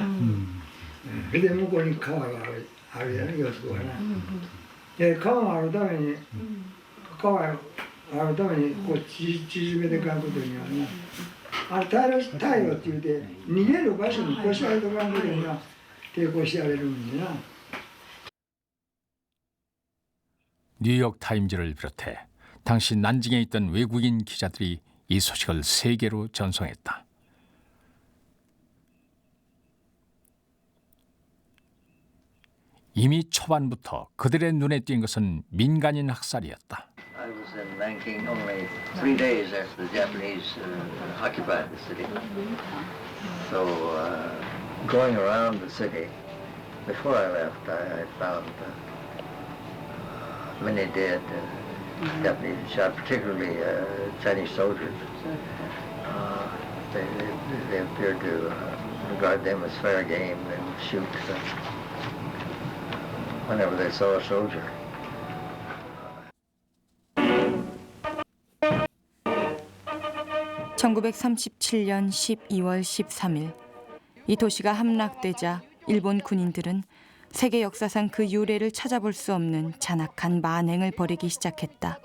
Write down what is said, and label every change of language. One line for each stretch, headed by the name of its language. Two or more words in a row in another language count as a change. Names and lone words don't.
Japanese: それで向こうに川があるやね、四つ子がな。で川があるために川があるためにこう縮めていかんことにはな。あれ退路って言うて逃げる場所に腰上げとかんことには抵抗してやれるんでな。
Korean: 뉴욕 타임즈를 비롯해 당시 난징에 있던 외국인 기자들이 이 소식을 세계로 전송했다. 이미 초반부터 그들의 눈에 띈 것은 민간인 학살이었다.
English: I was in Nanking only 3 days after the Japanese occupied the city. So going around the city, before I left, I found many dead Japanese shot, particularly Chinese soldiers. They appeared to regard them as fair game and shoot whenever they saw a soldier.
Korean: (1937년 12월 13일) 이 도시가 함락되자 일본 군인들은 세계 역사상 그 유례를 찾아볼 수 없는 잔악한 만행을 벌이기 시작했다.